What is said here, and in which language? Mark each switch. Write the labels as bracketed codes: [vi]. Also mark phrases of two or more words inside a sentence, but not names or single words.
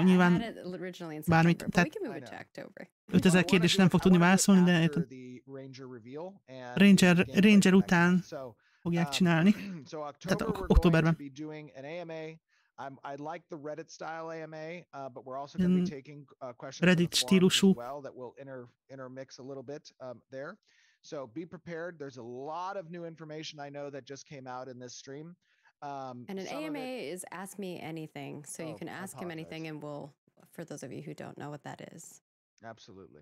[hu] Nyilván bármit, tehát 5000 kérdés nem fog tudni válaszolni, de Ranger után fogják csinálni. Tehát októberben. Reddit stílusú. [en] So be prepared. There's a lot of new information I know that just came out in this stream. And an AMA is Ask Me Anything. So you can ask him anything and we'll, for those of you who don't know what that is. Absolutely.